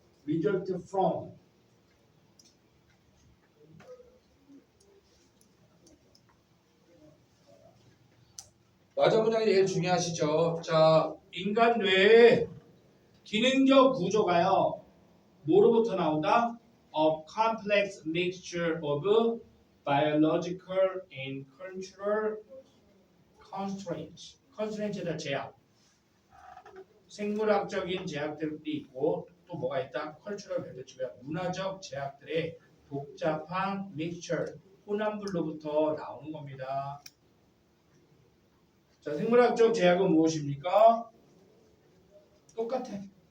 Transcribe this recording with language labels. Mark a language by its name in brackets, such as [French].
[English] result from. [Korean] 맞아 문장이 제일 중요하시죠. 자, 인간 뇌의 기능적 구조가요. 뭐로부터 나온다? [English] A complex mixture of biological and cultural constraints. [Korean] constraints에다 제약. 생물학적인 제약들이 있고 또 뭐가 있다? cultural 배치고요. 문화적 제약들의 복잡한 mixture, 혼합물로부터 나오는 겁니다. 자, 생물학적 제약은 무엇입니까? 똑같아.